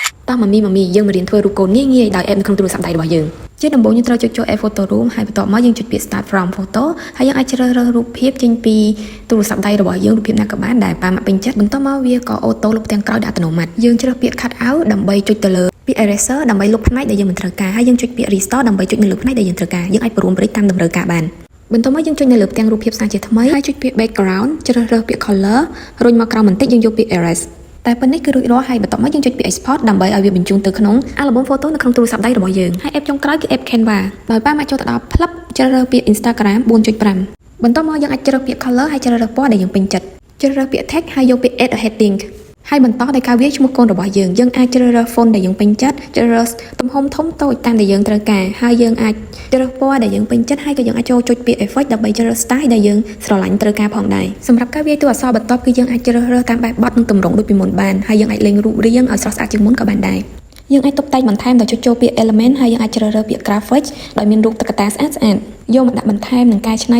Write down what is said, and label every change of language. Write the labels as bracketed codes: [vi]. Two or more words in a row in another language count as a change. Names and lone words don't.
[km] តោះម៉ាមីយើងមករៀនធ្វើរូបកូនងាយដោយ app នៅក្នុងទូរស័ព្ទដៃរបស់យើងជាដំបូងយើងត្រូវចុចចូល app photo room ហើយបន្ទាប់មកយើងចុចពាក្យ [en] start from photo [km] ហើយយើងអាចជ្រើសរើសរូបភាពចេញពីទូរស័ព្ទដៃរបស់យើងរូបភាពណាក៏បានដែលប៉ាមកពេញចិត្តបន្ទាប់មកវាក៏អូតូលុបទាំងក្រោយដោយអត្តនោម័តយើងជ្រើសពាក្យ [en] cut out [km] ដើម្បីចុចទៅលើពាក្យ eraser ដើម្បីលុបផ្នែកដែលយើងមិនត្រូវការហើយយើងចុចពាក្យ restore ដើម្បីចុចនៅលើផ្នែកដែលយើងត្រូវការយើងអាចប្រួនប្រេងតាមតម្រូវការបានបន្ទាប់មកយើងចុចនៅលើផ្ទាំងរូបភាពសាជាថ្មីហើយចុចពា ក្យ background ជ្រើសរើសពាក្យ color រុញមកក្រោមបន្តិចយើងយកពាក្យ erase តែប៉ុណ្ណេះគឺរួចរាល់ហើយបន្ទាប់មកយើងចុចពាក្យ export ដើម្បីឲ្យវាបញ្ជូនទៅក្នុង [en] album photo [km] នៅក្នុងទូរស័ព្ទដៃរបស់យើងហើយ app ចុងក្រោយគឺ app Canva ដោយប៉ាមកចូលទៅដល់ផ្លឹបជ្រើសរើសពាក្យ Instagram 4.5 បន្ទាប់មកយើងអាចជ្រើសពាក្យ color ហើយជ្រើសរើសពណ៌ដែលយើងពេញចិត្តជ្រើសរើសពាក្យ text ហើយយកពាក្យ [en] add a heading [km] ហើយបន្តដោយការវា យឈ្មោះកូនរបស់យើងអាចជ្រើសរើស font ដែលយើងពេញចិត្តជ្រើសរើសទំហំធំតូចតាមដែលយើងត្រូវការហើយយើងអាចជ្រើសពណ៌ដែលយើងពេញចិត្តហើយក៏យើងអាចចូលចុចពាក្យ effect ដើម្បីជ្រើសរើស style ដែលយើងស្រឡាញ់ត្រូវការផងដែរសម្រាប់ការវាយតួអក្សរបន្ទាប់គឺយើងអាចជ្រើសរើ សតាមបែបបទនិងទម្រង់ដូចពីមុនបានហើយយើងអាចលេងរូបរាងឲ្យស្រស់ស្អាតជាងមុនក៏បានដែរយើងអាចតុបតែងបន្ថែមដោយចុចចូលពាក្យ element ហើយយើងអាចជ្រើសរើសពាក្យ graphics ដោយមានរូបតុក្កតាស្អាតយកមកដាក់បន្ថែមនិងកែច្នៃ